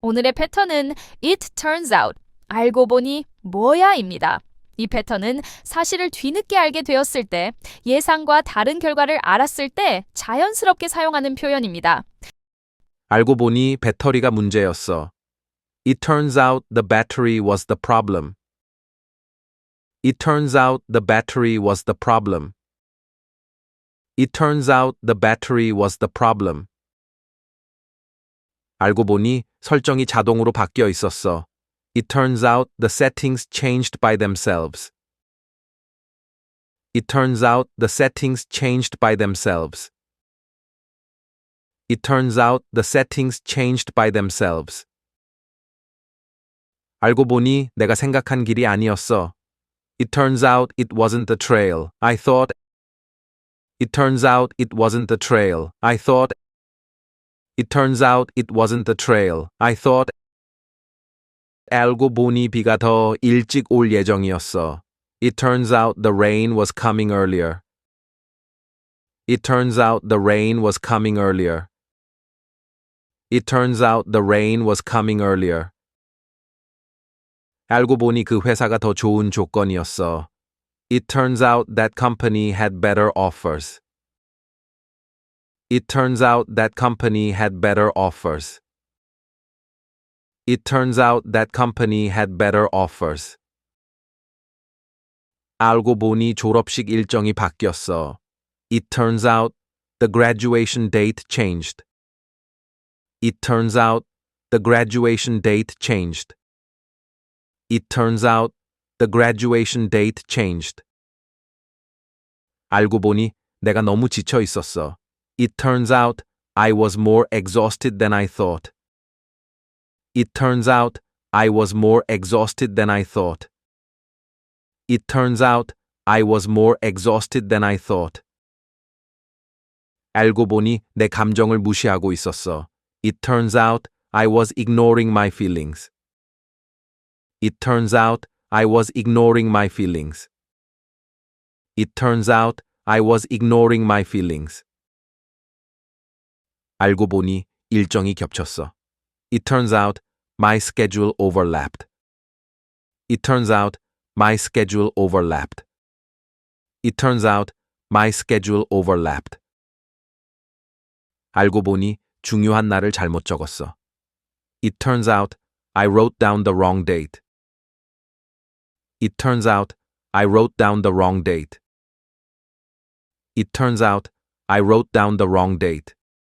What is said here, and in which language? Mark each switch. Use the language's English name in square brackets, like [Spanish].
[Korean] 오늘의 패턴은 [English] It turns out, [Korean] 알고 보니 뭐야입니다. 이 패턴은 사실을 뒤늦게 알게 되었을 때, 예상과 다른 결과를 알았을 때 자연스럽게 사용하는 표현입니다. 알고 보니 배터리가 문제였어. [English] It turns out the battery was the problem. It turns out the battery was the problem. It turns out the battery was the problem. [Korean] 알고 보니 설정이 자동으로 바뀌어 있었어. [English] It turns out the settings changed by themselves. It turns out the settings changed by themselves. It turns out the settings changed by themselves. [Korean] 알고 보니 내가 생각한 길이 아니었어. [English] It turns out it wasn't the trail I thought. It turns out it wasn't the trail I thought. It turns out it wasn't the trail I thought. [Korean] 알고 보니 비가 더 일찍 올 예정이었어. [English] It turns out the rain was coming earlier. It turns out the rain was coming earlier. It turns out the rain was coming earlier. [Korean] 알고 보니 그 회사가 더 좋은 조건이었어. [English] It turns out that company had better offers. It turns out that company had better offers. It turns out that company had better offers. [Korean] 알고 보니 졸업식 일정이 바뀌었어. [English] It turns out the graduation date changed. It turns out the graduation date changed. It turns out the graduation date changed. [Korean] 알고 보니 내가 너무 지쳐 있었어. [English] It turns out I was more exhausted than I thought. It turns out I was more exhausted than I thought. It turns out I was more exhausted than I thought. [Korean] 알고 보니 내 감정을 무시하고 있었어. [English] It turns out I was ignoring my feelings. It turns out I was ignoring my feelings. It turns out I was ignoring my feelings. [Korean] 알고 보니 일정이 겹쳤어. [English] It turns out my schedule overlapped. It turns out my schedule overlapped. It turns out my schedule overlapped. [Korean] 알고 보니 중요한 날을 잘못 적었어. [English] It turns out I wrote down the wrong date. It turns out I wrote down the wrong date. It turns out I wrote down the wrong date.